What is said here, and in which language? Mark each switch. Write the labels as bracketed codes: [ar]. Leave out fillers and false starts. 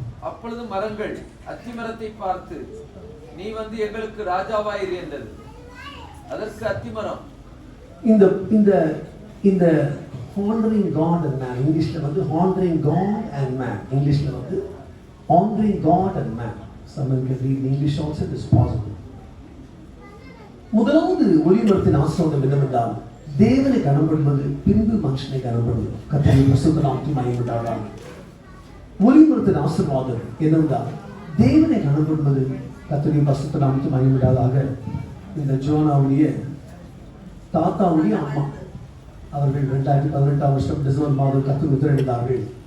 [ta] அப்பொழுது மரங்கள் அத்திமரத்தை பார்த்து, நீ வந்து எங்களுக்கு ராஜாவாயிரு என்றது. அதற்கு அத்திமரம், இந்த இந்த இந்த [en] honoring God and man, [ta] இங்கிலீஷ்ல வந்து honoring God and man, இங்கிலீஷ்ல வந்து honoring God and man. [en] Someone can read in English also, it is possible. [ta] முதலாவது ஒளிமரத்தின் ஆசீர்வாதம் என்னவென்றால், தேவனை கனப்படுவது பின்பு மனுஷனை கனப்படுவது. கர்த்தருடைய பரிசுத்த நாமத்துக்கு மகிமையுண்டாவதாக. ஒளிமரத்தின் ஆசீர்வாதம் என்னவென்றால், தேவனை கனப்படுவது. கர்த்தருடைய பரிசுத்த நாமத்துக்கு மகிமையுண்டாவதாக. இந்த ஜோனாவுடைய தாத்தாவுடைய அம்மா அவர்கள் 2018ஆம் வருஷம் டிசம்பர் மாதம் கர்த்தர் உத்தரவிட்டார்கள்.